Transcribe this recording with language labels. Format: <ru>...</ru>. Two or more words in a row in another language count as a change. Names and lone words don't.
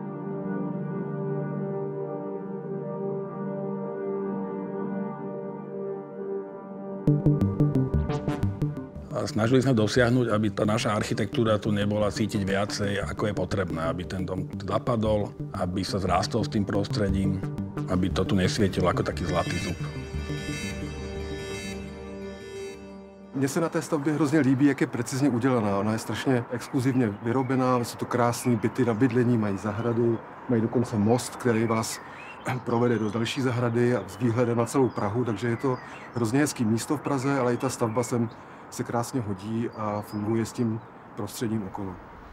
<sk>A snažili sme dosiahnuť, aby tá naša architektúra tu nebola cítiť viacej, ako je potrebné, aby ten dom zapadol, aby sa zrástol s tým prostredím, aby to tu nesvietilo ako taký zlatý zub.</sk> <cs>Mně se na té stavbě hrozně líbí, jak je precizně udělaná. Ona je strašně exkluzivně vyrobená, jsou to krásné byty na bydlení, mají zahrady, mají dokonce most, který vás provede do další zahrady a s výhledem na celou Prahu, takže je to hrozně hezký místo v Praze, ale i ta stavba sem se krásně hodí a funguje s tím prostředím okolo.</cs>